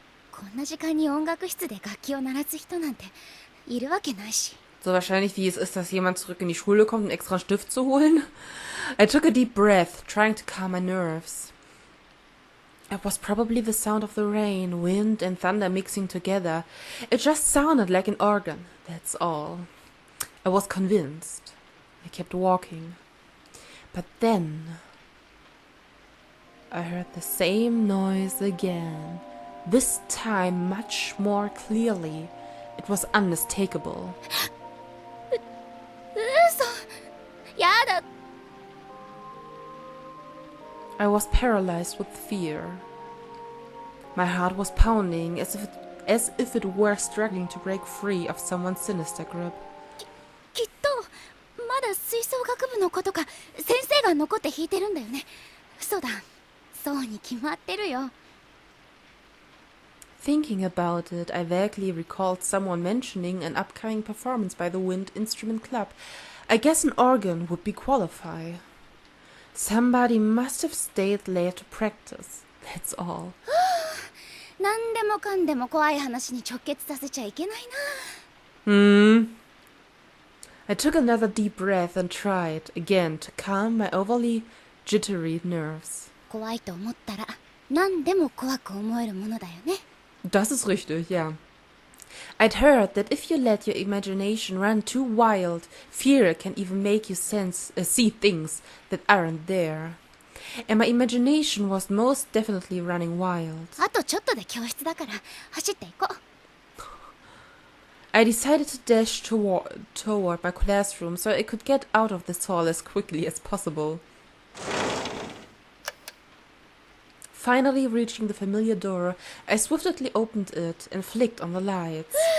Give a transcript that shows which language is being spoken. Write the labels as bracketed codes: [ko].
[ja] こんな時間に音楽室で楽器を鳴らす人なんているわけないし。 [de] So wahrscheinlich wie es ist, dass jemand zurück in die Schule kommt, einen extra Stift zu holen. [en] I took a deep breath, trying to calm my nerves. It was probably the sound of the rain, wind and thunder mixing together. It just sounded like an organ, that's all. I was convinced. I kept walking. But then I heard the same noise again, this time much more clearly. It was unmistakable. [ja] 嘘。やだ。 [en] I was paralyzed with fear. My heart was pounding as if it were struggling to break free of someone's sinister grip. [ja] きっとまだ吹奏楽部の子とか先生が残って弾いてるんだよね。そうだ。そうに決まってるよ。 [en] Thinking about it, I vaguely recalled someone mentioning an upcoming performance by the Wind Instrument Club. I guess an organ would be qualify. Somebody must have stayed late to practice. That's all. [ja] 何でもかんでも怖い話に直結させちゃいけないな。 [en] I took another deep breath and tried, again, to calm my overly jittery nerves. [ja] 怖いと思ったら何でも怖く思えるものだよね。 [de] Das ist richtig, ja. [en] I'd heard that if you let your imagination run too wild, fear can even make you see things that aren't there. And my imagination was most definitely running wild. [ja] あとちょっとで教室だから走っていこう。 [en] I decided to dash toward my classroom so I could get out of this hall as quickly as possible. Finally reaching the familiar door, I swiftly opened it and flicked on the lights.